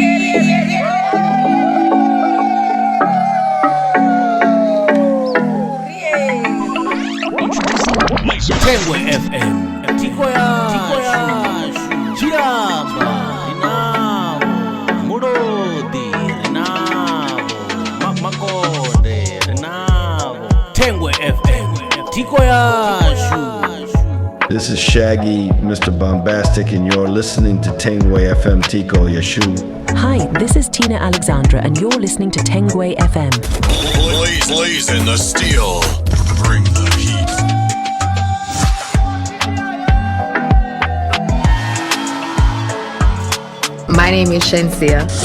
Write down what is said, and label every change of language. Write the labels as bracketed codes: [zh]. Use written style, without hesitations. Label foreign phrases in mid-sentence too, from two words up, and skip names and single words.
[en] Thengwe FM. Thikho Yashu. Chiramba. Rinavo. Murodi. Rinavo. Makonde. Rinavo. Thengwe FM. Thikho Yashu. This is Shaggy, Mr. Bombastic, and you're listening to Thengwe FM. Thikho Yashu. Hi, this is Tina Alexandra, and you're listening to Thengwe FM. Blazing the steel. Bring the heat. My name is Shensia.